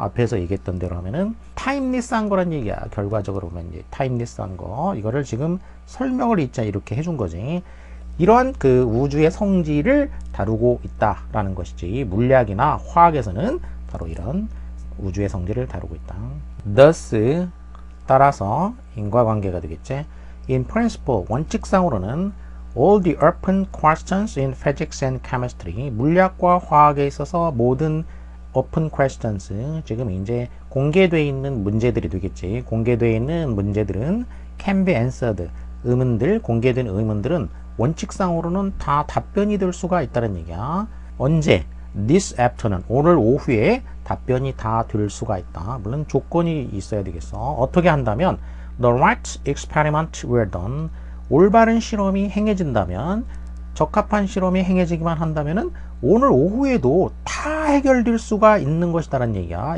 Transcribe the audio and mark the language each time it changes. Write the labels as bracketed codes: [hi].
[ko] 앞에서 얘기했던 대로 하면은 타임리스한 거란 얘기야. 결과적으로 보면 이제 타임리스한 거 이거를 지금 설명을 있자 이렇게 해준 거지. 이러한 그 우주의 성질을 다루고 있다라는 것이지. 물리학이나 화학에서는 바로 이런 우주의 성질을 다루고 있다. thus 따라서 인과관계가 되겠지. [en] In principle [ko] 원칙상으로는 [en] all the open questions in physics and chemistry [ko] 물리학과 화학에 있어서 모든 [en] open questions [ko] 지금 이제 공개되어 있는 문제들이 되겠지. 공개되어 있는 문제들은 [en] can be answered [ko] 의문들 공개된 의문들은 원칙상으로는 다 답변이 될 수가 있다는 얘기야. 언제? [en] this afternoon [ko] 오늘 오후에 답변이 다 될 수가 있다. 물론 조건이 있어야 되겠어. 어떻게 한다면 [en] the right experiment were done [ko] 올바른 실험이 행해진다면 적합한 실험이 행해지기만 한다면은 오늘 오후에도 다 해결될 수가 있는 것이다라는 얘기야.